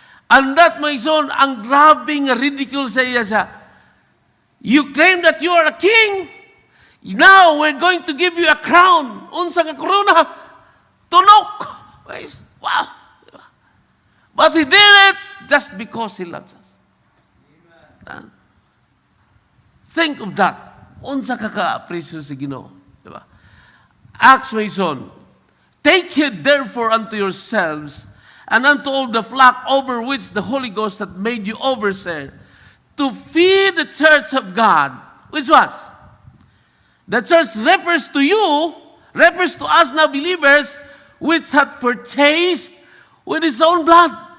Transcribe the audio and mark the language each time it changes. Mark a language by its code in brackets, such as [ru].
[en] And that, my son, [ceb] ang grabing ridicule sa iya siya. [en] You claim that you are a king. Now, we're going to give you a crown. [ceb] Unsa nga corona? Tunok. [en] Wow. But He did it just because He loves us. Amen. Think of that. [ceb] Unsa ka ka-appreciate sa Ginoo. Diba? [en] Acts, my son, take heed therefore unto yourselves and unto all the flock over which the Holy Ghost hath made you overseer, to feed the church of God. Which was? The church refers to you, refers to us now believers, which hath purchased with His own blood.